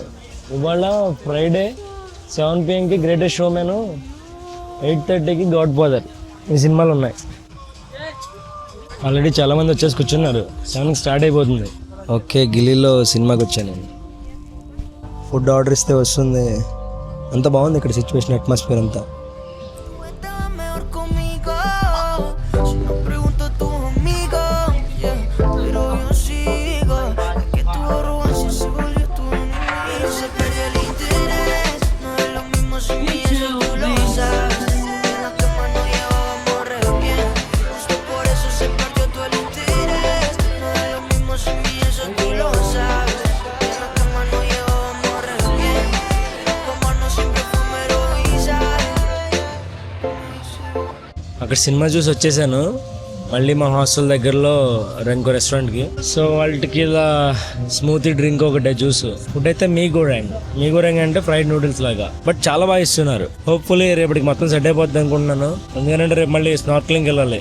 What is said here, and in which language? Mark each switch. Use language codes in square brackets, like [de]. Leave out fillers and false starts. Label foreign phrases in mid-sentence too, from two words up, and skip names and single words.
[te] ఇవాళ ఫ్రైడే 7 PM గ్రేటెస్ట్ షో మ్యాన్, 8:30 గాడ్ ఫాదర్, ఈ సినిమాలు ఉన్నాయి. ఆల్రెడీ చాలామంది వచ్చేసి కూర్చున్నారు. 7 స్టార్ట్ అయిపోతుంది. ఓకే, గిల్లీలో సినిమాకి వచ్చాను నేను. ఫుడ్ ఆర్డర్ ఇస్తే వస్తుంది. అంత బాగుంది ఇక్కడ [en] situation, atmosphere [te] అంతా. [es] Estaba mejor conmigo. Si no pregunto a tus amigos, yeah, pero yo sigo. Es que tu arrogancia se volvió tu enemigo. Se perdió el interés. No es lo mismo sin mí, eso tú lo sabes. En la cama no llevábamos re bien. Justo por eso se perdió todo el interés. No es lo mismo sin mí, eso tú lo sabes. En la cama no llevábamos re bien. Tomarnos siempre fue mero guisar. [te] అక్కడ సినిమా చూసి వచ్చేసాను. మళ్ళీ మా హాస్టల్ దగ్గరలో ఇంకో రెస్టారెంట్కి. సో వాళ్ళకి ఇలా [en] smoothie drink [te] ఒకటే, జ్యూస్. ఫుడ్ అయితే మీ గోరెంగ్ అంటే [en] fried noodles [te] లాగా, బట్ చాలా బాగా ఇస్తున్నారు. హోప్ఫుల్లీ రేపటికి మొత్తం సెట్ అయిపోద్ది అనుకుంటున్నాను. ఎందుకంటే రేపు మళ్ళీ స్నార్క్లింగ్కి వెళ్ళాలి.